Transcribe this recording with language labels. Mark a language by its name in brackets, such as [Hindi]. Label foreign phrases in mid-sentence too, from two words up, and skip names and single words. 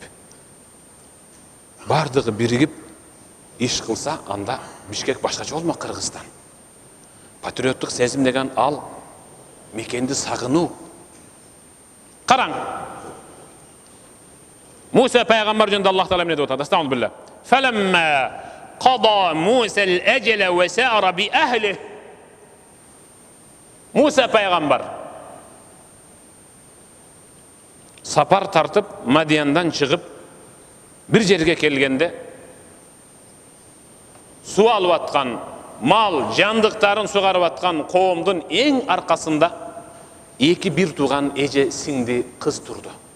[Kyrgyz] Бардыгы биригип иш кылса, анда Бишкек башкача болмок. Кыргызстан. Патриоттук сезим деген ал мекенди сагынуу. Караң. Муса пайгамбар жөнүндө Аллах Таала эмне деп атат? [Arabic] أستغفر الله بالله. فلما قضى موسى الأجل وسار بأهله. [Kyrgyz] Musa пайгамбар сапар тартып Мадияндан чыгып бир жерге келгенде суу алып аткан мал жандыктарын сугарып аткан коомдун эң аркасында эки бир тууган эже сиңди кыз турду.